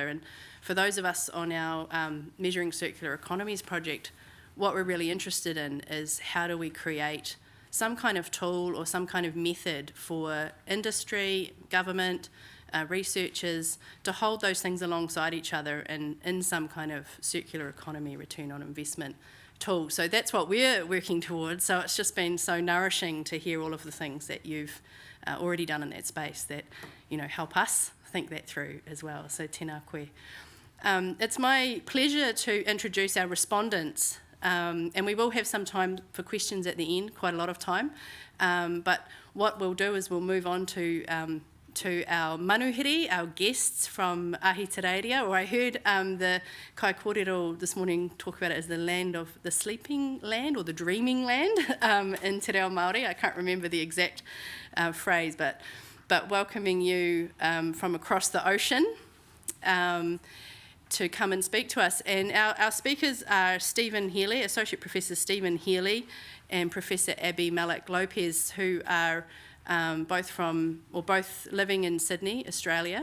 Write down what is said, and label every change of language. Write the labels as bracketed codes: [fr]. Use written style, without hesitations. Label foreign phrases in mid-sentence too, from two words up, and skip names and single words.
[en] And for those of us on our Measuring Circular Economies project, what we're really interested in is how do we create some kind of tool or some kind of method for industry, government, researchers to hold those things alongside each other in some kind of circular economy return on investment tool. So that's what we're working towards. So it's just been so nourishing to hear all of the things that you've already done in that space that, you know, help us think that through as well. [mi] So tēnā koe. [en] It's my pleasure to introduce our respondents. And we will have some time for questions at the end, quite a lot of time. But what we'll do is we'll move on to our manuhiri, our guests from Ahitereiria, or I heard the kai kōrero this morning talk about it as the land of the sleeping land or the dreaming land in [mi] Te Reo Māori. [en] I can't remember the exact phrase, but welcoming you from across the ocean. To come and speak to us. And our speakers are Stephen Healy, Associate Professor Stephen Healy, and Professor Abby Mellick Lopes, who are both living in Sydney, Australia.